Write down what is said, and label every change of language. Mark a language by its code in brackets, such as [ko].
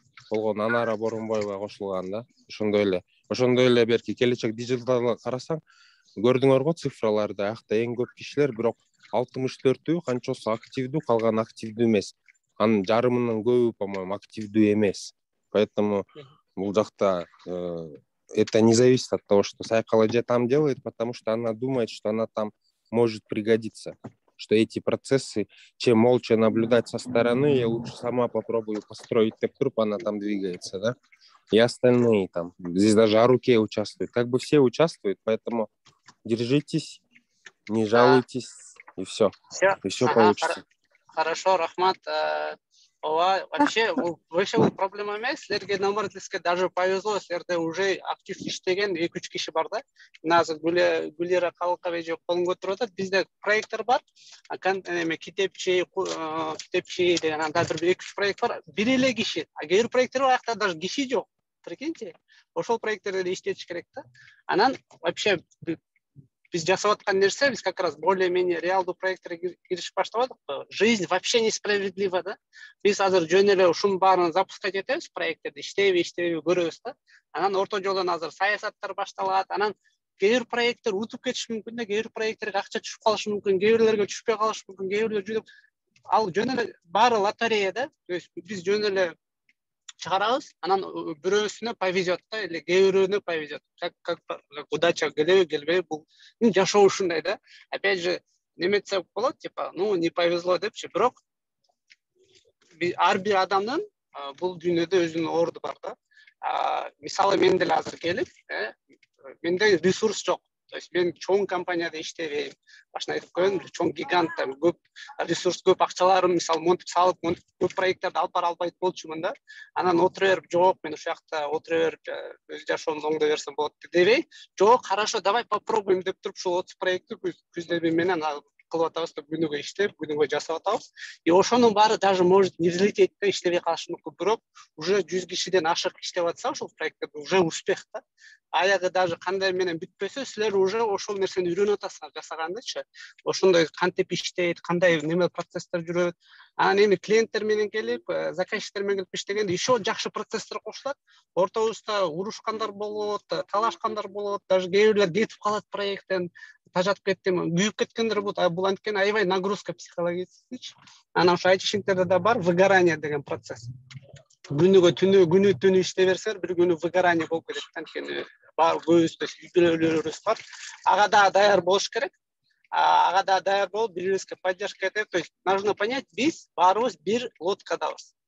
[ky] Болгону Анара Боронбоева кошулган да. Ошондой эле берки келечек дижиталга карасаң, көрдүңөр го цифраларды, аякта эң көп кишилер, бирок 64-үү канчосу активдүү, калган активдүү эмес. Анын жарымынын көбү, по-моему, активдүү эмес. [ru] Поэтому [ky] бул жакта [ru] это не зависит от того, что Psychology там делает, потому что она думает, что она там может пригодиться. Что эти процессы, чем молча наблюдать со стороны, я лучше сама попробую построить тептруп, она там двигается, да? И остальные там. Здесь даже Аруке участвует. Как бы все участвуют, поэтому держитесь, не жалуйтесь, и все. И все получится. Хорошо, Рахмат. [ky] Вообще бул проблема эмес. Силерге [ru] наоборот даже повезло, [ky] силерде уже актив иштеген 2-3 киши бар да. Азыр Гүлира Калыкабек колун көтөрүп атат. Бизде проекттер бар. Китепчи деген анда бир 2-3 проект бар. Бир эле киши. А кээ бир проекттер бар, аякта даже киши жок. [ru] Прикиньте. [ky] Ошол проекттерде иштетиш керек да. Анан вообще биз жасап аткан нерсе, биз [ru] как раз более-менее [ky] реалдуу проекттерге киришип баштабадык. [ru] Жизнь вообще несправедлива да. [ky] Биз азыр жөн эле ушунун баарын запускать этебиз, проекттерди иштейби көрөбүз да. Анан орто жолдон азыр саясаттар башталат. Анан кээ бир проекттер утуп кетиши мүмкүн да, кээ бир проекттерге акча түшүп калышы мүмкүн, кээ бирлерге түшпөй калышы мүмкүн, кээ бирлер жүдүп. Ал жөн эле баары лотерея да. [ru] То есть [ky] биз жөн эле чыгарабыз, анан бирөөсүнө повезет да, или кээ бирөөнө повезет. [ru] Как удача [ky] келеби, келбейби, бул жашоо ушундай да. [ru] Опять же, [ky] неметсе болот, [ru] типа, не повезло [ky] депчи, бирок ар бир адамдын бул дүйнөдө өзүнүн орду бар да. Мисалы мен деле азыр келип, менде ресурс жок. [ru] То есть [ky] мен чоң компанияда иштебейм. Башында айтып коеюн, чоң гигант, көп ресурс, көп акчаларым, мисалы монтип салып, көп проекттарды алып бара албайт болчумун да. Анан отура берип, жок, мен ушул жакта отура берип, өз жашоомду оңдой берсем болот дебей, жок, [ru] хорошо, давай попробуем [ky] деп туруп, ушул 30 проектти күздөрү менен кылып атабыз да, күнүгө иштеп, күнүгө жасап атабыз. И ошонун баары [ru] даже может не взлететь [ky] да, иштебей калышы мүмкүн, бирок уже 100 кишиден ашык иштеп атса ушул проектте [ru] уже успех [ky] да. Аягы даже кандай менен бүтпөсө, силер уже ошол нерсени үйрөнүп атасыңар жасагандычы. Ошондой кантип иштейт, кандай неме процесстер жүрөт. Анан эми клиенттер менен келип, заказчиктер менен келип иштегенде еще жакшы процесстер кошулат. Ортобузда урушкандар болот, талашкандар болот, даже кээ бирлер кетип калат проекттен. Тажатып кеттим, күйүп кеткендер болот. Бул анткени аябай [ru] нагрузка психологический. [ky] Анан ошо айтишиңтерде да бар выгорание деген процесс. Күнүгө түнү иштей берсеңер, бир күнү выгорание болуп кетет. Анткени бар көбүбүз үйлөрүбүз бар. Ага да даяр болуш керек. Ага да даяр болуп, бири-бирибизге поддержка этеп, [ru] то есть нужно понять, [ky] биз баарыбыз бир лодкадабыз.